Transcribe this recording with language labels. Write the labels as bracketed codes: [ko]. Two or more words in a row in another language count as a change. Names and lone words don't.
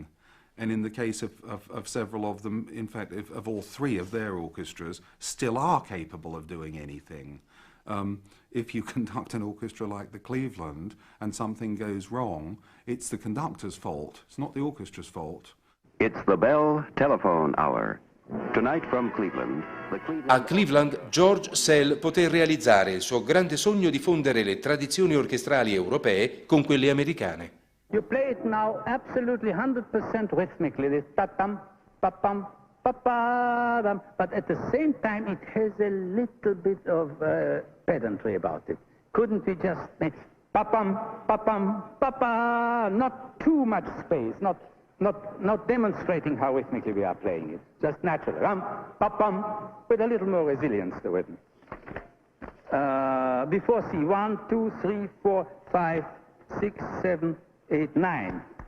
[en] And in the case of several of them, in fact, of all three of their orchestras, still are capable of doing anything. If you conduct an orchestra like the Cleveland and something goes wrong, it's the conductor's fault. It's not the orchestra's fault. It's the Bell Telephone Hour. Tonight from Cleveland, [it] A Cleveland, George Szell poté realizzare il suo grande sogno di fondere le tradizioni orchestrali europee con quelle americane. [en] You play it now absolutely 100% rhythmically, this pa-pam, pa-pam, pa-pa-dam, but at the same time it has a little bit of pedantry about it. Couldn't we just make pa-pam, pa-pam, pa-pa, not too much space, not demonstrating how rhythmically we are playing it, just naturally, pa-pam, with a little more resilience to it. Before C, 1, 2, 3, 4, 5, 6, 7, 8, 9.